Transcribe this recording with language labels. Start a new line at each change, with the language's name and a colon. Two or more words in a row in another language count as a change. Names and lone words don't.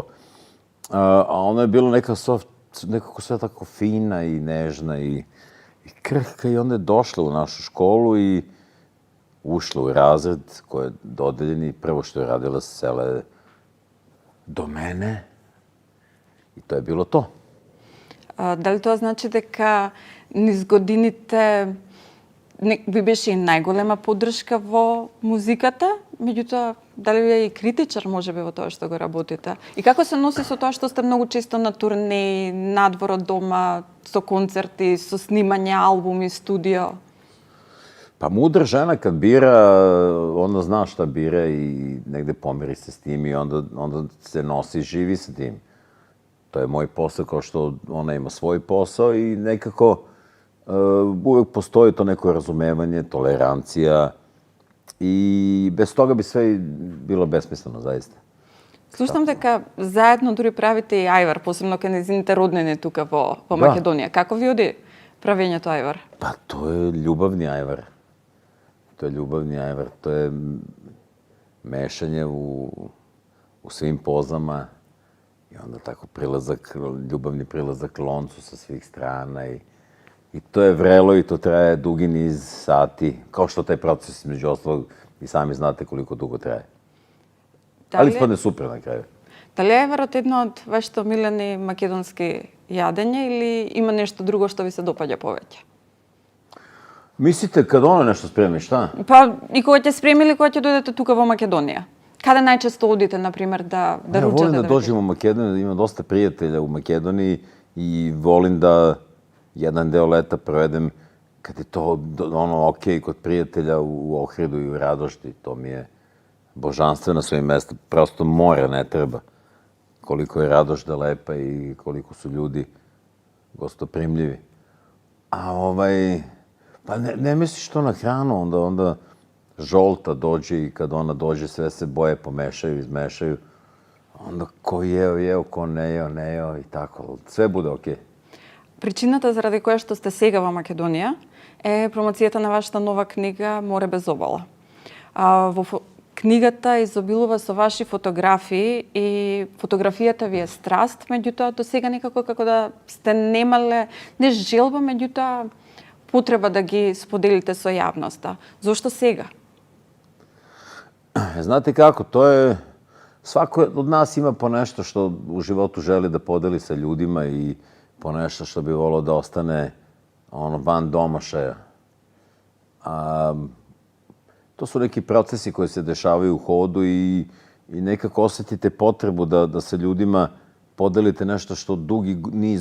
Serbian: A ona je bilo nekako sve tako fina i nežna i krhka i onda je došla u našu školu i ušla u razred koji je dodeljen i prvo što je radila se sele do mene i to je bilo to.
Macedonian: Дали тоа значи дека низ годините ви беше и најголема поддршка во музиката, меѓутоа дали ви е и критичар можеби во тоа што го работите? И како се носи со тоа што сте многу често на турнеи, надвор од дома, со концерти, со снимање албуми, студио?
Serbian: Pa mudra žena kad bira, onda zna šta bira i negde pomiri se s tim i onda se nosi i živi sa tim. To je moj posao, kao što ona ima svoj posao i nekako uvek postoji to neko razumevanje, tolerancija i bez toga bi sve bilo besmisleno, zaista.
Macedonian: Слушам дека заедно дури правите и ајвар, посебно кај незините роднини тука во Македонија. Како ви оди правењето ајвар?
Serbian: Pa to je ljubavni ajvar. To je mešanje u svim pozama i onda tako ljubavni prilazak loncu sa svih strana i to je vrelo i to traje dugi niz sati, kao što taj proces između ostalog i sami znate koliko dugo traje. Ali ispadne super na kraju. Da li je
Macedonian: ајварот едно од вашите омилени македонски јадења или има нешто друго што ви се допаѓа повеќе?
Serbian: Mislite kad ona nešto spremi, šta?
Macedonian: Pa i kога ќе спремили, кога ќе дојдете тука во Македонија? Каде најчесто одите, например, да ручате?
Serbian: Ja volim da dođem u Makedoniju, imam dosta prijatelja u Makedoniji i volim da jedan deo leta provedem kad je to okej kod prijatelja u Ohridu i u Radošti. To mi je božanstveno svojim mesta. Prosto more ne treba. Koliko je Radošta lepa i koliko su ljudi gostoprimljivi. A pa ne misliš to na hranu, onda žolta dođe i kad ona dođe sve se boje pomešaju, izmešaju. Onda ko jeo, ko ne jeo i tako. Sve bude okej.
Macedonian: Причината заради која што сте сега во Македонија е промоцијата на вашата нова книга Море без обала. Во книгата изобилува со ваши фотографии и фотографијата ви е страст, меѓутоа до сега некако како да сте немале не желба, меѓутоа потреба да ги споделите со јавноста. Зошто сега?
Serbian: Znate kako, to je... Svako od nas ima po nešto što u životu želi da podeli sa ljudima i po nešto što bi volio da ostane van domašaja. To su neki procesi koji se dešavaju u hodu i nekako osetite potrebu da sa ljudima podelite nešto što dugi niz